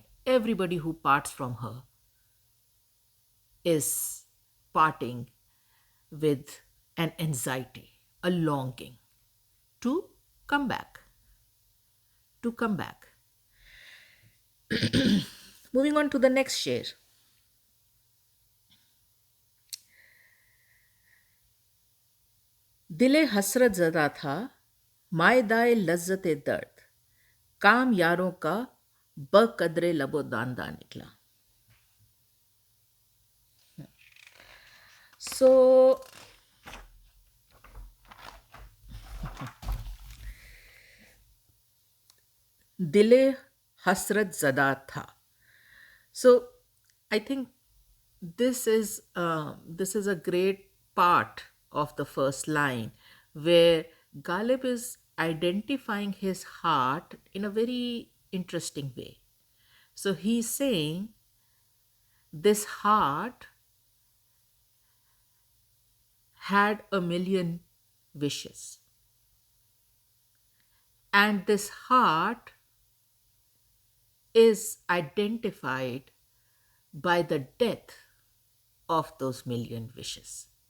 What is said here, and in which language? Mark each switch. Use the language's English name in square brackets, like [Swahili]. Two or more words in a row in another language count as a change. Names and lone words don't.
[English] Everybody who parts from her is parting with an anxiety, a longing to come back, to come back. Moving on to the next share. [Urdu] دلِ حسرت زدہ تھا, مائدۂ لذتِ درد، کام یاروں کا بہ قدرِ لب و دنداں نکلا. [English] So, [Urdu] دلِ حسرت زدہ تھا. [English] So, I think this is a great part of the first line where Ghalib is identifying his heart in a very interesting way. So he's saying this heart had a million wishes, and this heart is identified by the death of those million wishes.